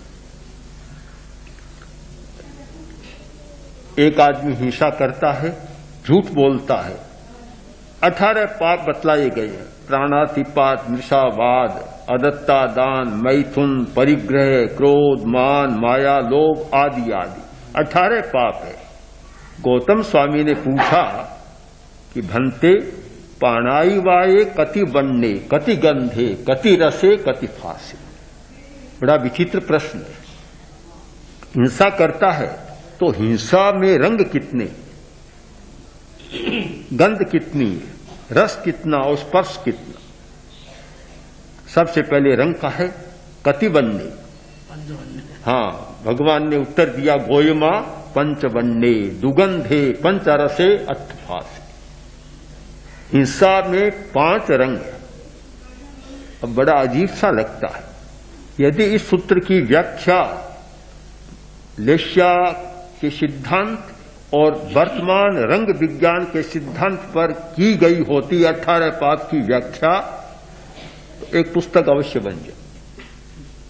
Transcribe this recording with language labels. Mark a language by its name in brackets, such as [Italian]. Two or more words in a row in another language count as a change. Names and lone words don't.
[Hindi] एक आदमी हिंसा करता है, झूठ बोलता है, 18 पाप बतलाए गए हैं। प्राणातिपात, मृषावाद, अदत्ता दान, मैथुन, परिग्रह, क्रोध, मान, माया, लोभ आदि आदि 18 पाप है। गौतम स्वामी ने पूछा कि [Prakrit languages] भंते पाणाई वाये कति बन्ने, कति गंधे, कति रसे, कति फासे। [Hindi] बड़ा विचित्र प्रश्न है। हिंसा करता है तो हिंसा में रंग कितने, गंध कितनी, रस कितना और स्पर्श कितना। सबसे पहले रंग का है [Prakrit languages] कति बन्ने। [Hindi] हाँ, भगवान ने उत्तर दिया [Prakrit languages] गोयमा पंचवन्ने दुगंधे पंचरसे अट्ठफासे। [Hindi] हिंसा में 5 रंग है। अब बड़ा अजीब सा लगता है। यदि इस सूत्र की व्याख्या लेस्या के सिद्धांत और वर्तमान रंग विज्ञान के सिद्धांत पर की गई होती 18 पाप की व्याख्या, तो एक पुस्तक अवश्य बन जाए।